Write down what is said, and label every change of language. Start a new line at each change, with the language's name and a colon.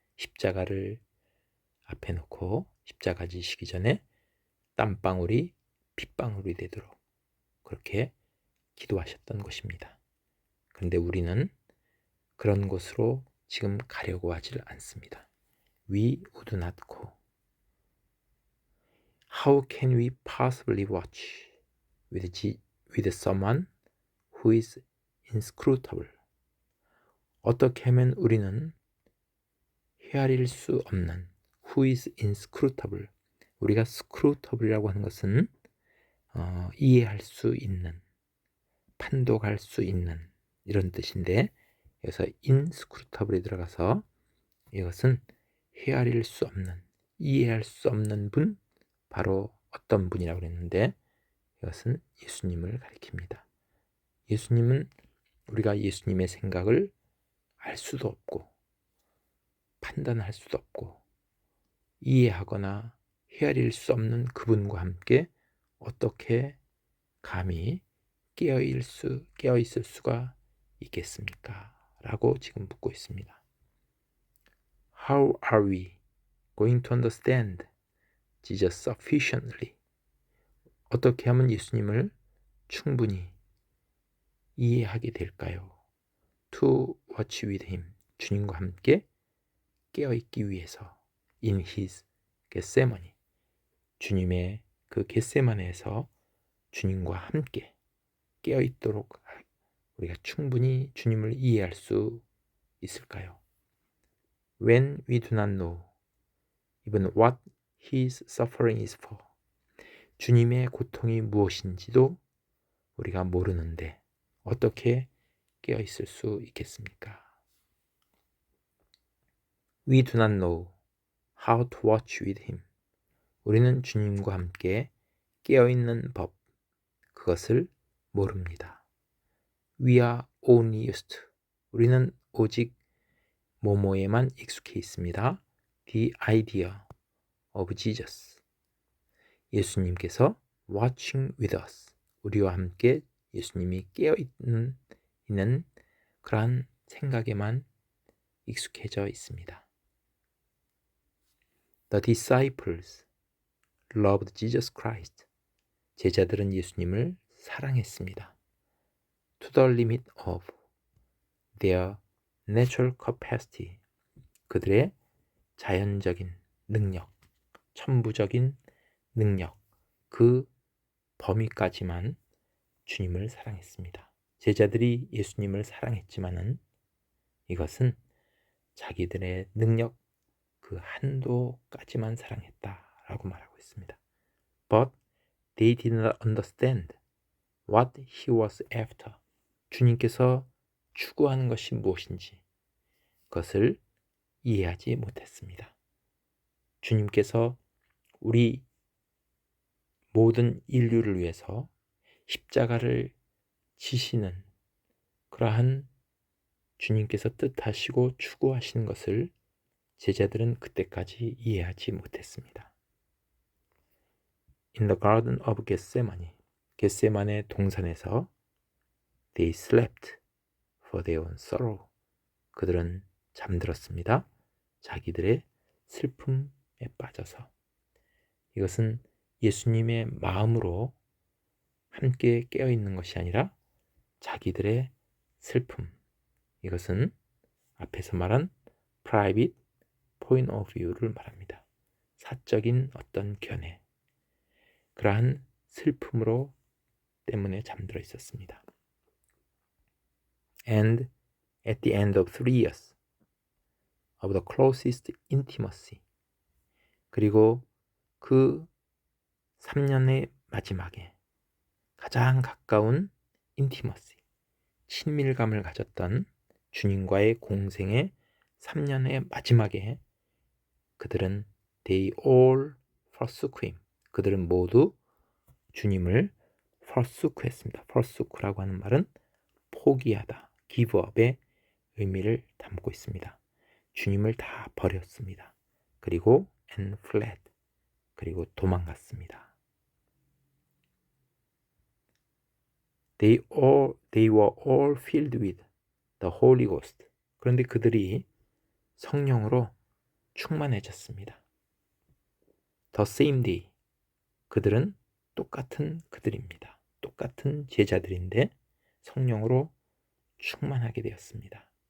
Korean: 십자가를 앞에 놓고 십자가 지시기 전에 땀방울이 핏방울이 되도록 그렇게 기도하셨던 것입니다. 그런데 우리는 그런 곳으로 지금 가려고 하질 않습니다.
English: We would not go. How can we possibly watch with someone who is inscrutable?
Korean: 어떻게 하면 우리는 헤아릴 수 없는
English: who is inscrutable.
Korean: 우리가 scrutable이라고 하는 것은 이해할 수 있는, 판독할 수 있는 이런 뜻인데, 여기서 inscrutable이 들어가서 이것은 헤아릴 수 없는, 이해할 수 없는 분, 바로 어떤 분이라고 그랬는데, 이것은 예수님을 가리킵니다. 예수님은 우리가 예수님의 생각을 알 수도 없고 판단할 수도 없고 이해하거나 헤아릴 수 없는 그분과 함께 어떻게 감히 깨어있을 수가 있겠습니까? 라고 지금 묻고 있습니다.
English: How are we going to understand Jesus sufficiently?
Korean: 어떻게 하면 예수님을 충분히 이해하게 될까요?
English: To watch with him.
Korean: 주님과 함께 깨어있기 위해서
English: in his Gethsemane.
Korean: 주님의 그 겟세마네에서 주님과 함께 깨어있도록 우리가 충분히 주님을 이해할 수 있을까요?
English: When we do not know even what his suffering is for.
Korean: 주님의 고통이 무엇인지도 우리가 모르는데 어떻게 깨어있을 수 있겠습니까?
English: We do not know how to watch with him.
Korean: 우리는 주님과 함께 깨어있는 법, 그것을 모릅니다.
English: We are only used.
Korean: 우리는 오직 뭐뭐에만 익숙해 있습니다.
English: The idea of Jesus.
Korean: 예수님께서
English: watching with us.
Korean: 우리와 함께 예수님이 깨어있는 그러한 생각에만 익숙해져 있습니다.
English: The disciples loved Jesus Christ.
Korean: 제자들은 예수님을 사랑했습니다.
English: To the limit of their natural capacity.
Korean: 그들의 자연적인 능력, 천부적인 능력, 그 범위까지만 주님을 사랑했습니다. 제자들이 예수님을 사랑했지만은 이것은 자기들의 능력 그 한도까지만 사랑했다라고 말하고 있습니다.
English: But they did not understand what he was after.
Korean: 주님께서 추구하는 것이 무엇인지 그것을 이해하지 못했습니다. 주님께서 우리 모든 인류를 위해서 십자가를 지시는 그러한 주님께서 뜻하시고 추구하시는 것을 제자들은 그때까지 이해하지 못했습니다.
English: In the garden of Gethsemane,
Korean: 겟세마네 동산에서
English: they slept for their own sorrow.
Korean: 그들은 잠들었습니다. 자기들의 슬픔에 빠져서. 이것은 예수님의 마음으로 함께 깨어있는 것이 아니라 자기들의 슬픔. 이것은 앞에서 말한
English: private point of view
Korean: 를 말합니다. 사적인 어떤 견해. 그러한 슬픔으로 때문에 잠들어 있었습니다.
English: And at the end of 3 years of the closest intimacy.
Korean: 그리고 그 3년의 마지막에 가장 가까운 intimacy, 친밀감을 가졌던 주님과의 공생의 3년의 마지막에 그들은
English: they all forsook him.
Korean: 그들은 모두 주님을 forsook했습니다. forsook라고 하는 말은 포기하다,
English: give up
Korean: 의 의미를 담고 있습니다. 주님을 다 버렸습니다. 그리고
English: and fled.
Korean: 그리고 도망갔습니다.
English: They were all filled with the Holy Ghost.
Korean: 그런데 그들이 성령으로 충만해졌습니다.
English: The same day.
Korean: 그들은 똑같은 그들입니다. 똑같은 제자들인데 성령으로 충만하게 되었습니다.